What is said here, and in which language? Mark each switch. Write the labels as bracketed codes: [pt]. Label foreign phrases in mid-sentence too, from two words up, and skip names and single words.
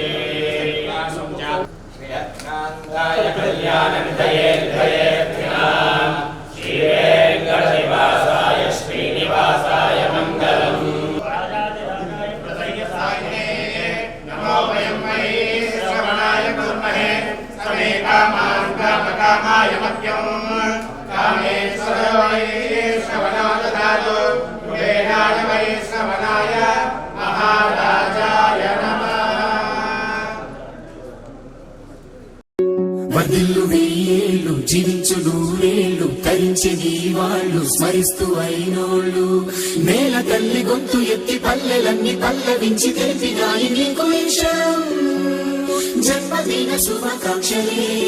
[sa] श्रीयत्कान्ताय कल्याणनिधये निधयेऽर्थिनां श्रीवेङ्कटनिवासाय श्रीनिवासाय मङ्गलम् नमो वयं मयि श्रवणाय कुर्महे समे कामान् कामकामाय मह्यं कामेश्वर वै श्रवणो ददातु कुबेराय वै श्रवणाय महाराजाय नमः [te] వర్ధిల్లు వెయ్యేళ్ళు జీవించు నూరేళ్ళు తరించి నీ వాళ్ళు స్మరిస్తూ అయినోళ్ళు నేల తల్లి గొంతు ఎత్తి పల్లెలన్నీ పల్లవించి తెలిపినాయి నీకు విషయం జన్మదిన శుభాకాంక్షలే